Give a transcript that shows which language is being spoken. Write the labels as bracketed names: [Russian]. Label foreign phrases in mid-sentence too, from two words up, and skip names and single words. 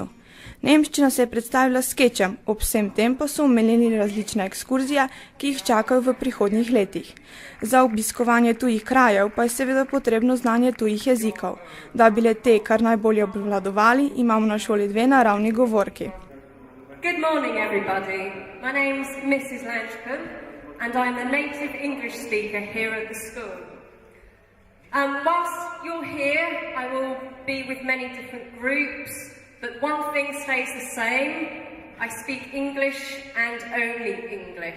[Slovenian] Nemščina se je predstavila s skečem, ob vsem tem pa so omenili različne ekskurzije, ki jih čakajo v prihodnjih letih. Za obiskovanje tujih krajev pa je seveda potrebno znanje tujih jezikov. Da bi le te kar najbolje obvladovali, imamo na šoli dve naravni govorki. [English] Good morning everybody. My name's Mrs. Lanchcombe and I'm a native English speaker here at the school. Whilst you're here, I will be with many different groups. But one thing stays the same, I speak English and only English.